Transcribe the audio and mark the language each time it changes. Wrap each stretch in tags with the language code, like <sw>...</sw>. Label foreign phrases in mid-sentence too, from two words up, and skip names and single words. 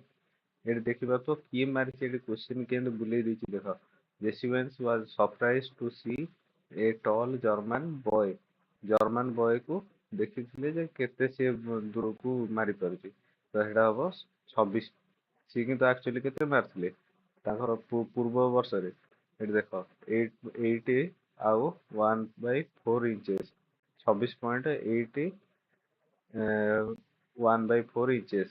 <or>ଏଠି ଦେଖିବା ତ କିଏ ମାରିଛି, ଏଠି କ୍ୱେଶ୍ଚିନ୍ କେମିତି ବୁଲେଇ ଦେଇଛି ଦେଖ।</or> <en>ଜେସିଭେନ୍ସ was surprised to see a tall German boy। German boyକୁ</en> <or>ଦେଖିଥିଲେ ଯେ କେତେ ସିଏ ଦୂରକୁ ମାରିପାରୁଛି, ତ ସେଇଟା ହବ 26। ସିଏ କିନ୍ତୁ ଆକ୍ଚୁଆଲି କେତେ ମାରିଥିଲେ ତାଙ୍କର ପୂର୍ବ ବର୍ଷରେ, ଏଠି ଦେଖ 8 ଆଉ 1/4 inches, 26.8 1/4 inches।</or>